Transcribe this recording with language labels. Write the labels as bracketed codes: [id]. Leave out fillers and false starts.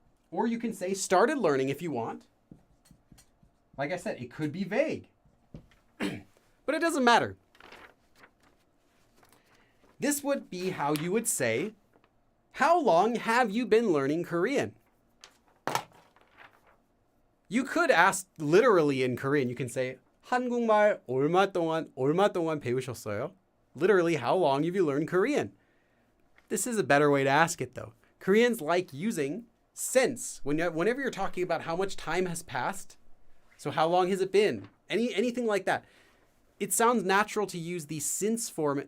[en] Or you can say started learning if you want. Like I said, it could be vague. But it doesn't matter. This would be how you would say, how long have you been learning Korean? You could ask literally in Korean. You can say, [ko] 한국말 얼마 동안 배우셨어요? [en] Literally, how long have you learned Korean? This is a better way to ask it though. Koreans like using since whenever you're talking about how much time has passed. So how long has it been? Anything like that. It sounds natural to use the since form.